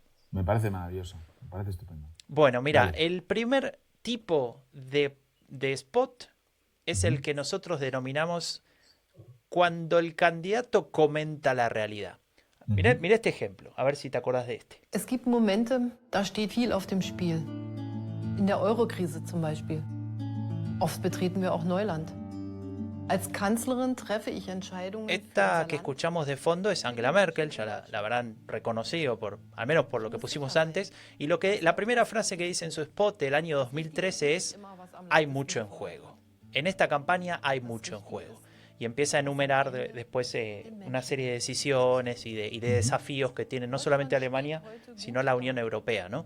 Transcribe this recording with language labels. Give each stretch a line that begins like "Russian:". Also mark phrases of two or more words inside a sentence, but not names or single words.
Spanish: Me parece maravilloso, me parece estupendo. Bueno, mira, Vale. el primer tipo de spot es el que nosotros denominamos cuando el candidato comenta la realidad. Mira este ejemplo, a ver si te acordás de este.
German: Es gibt Momente, da steht viel auf dem Spiel. In der Eurokrise zum Beispiel. Oft betreten wir auch Neuland. Als Kanzlerin treffe ich Entscheidungen.
Spanish: Esta que escuchamos de fondo es Angela Merkel, ya la habrán reconocido, al menos por lo que pusimos antes. Y la primera frase que dice en su spot del año 2013 es: hay mucho en juego. En esta campaña hay mucho en juego. Y empieza a enumerar después una serie de decisiones y de desafíos que tiene no solamente Alemania, sino la Unión Europea, ¿no?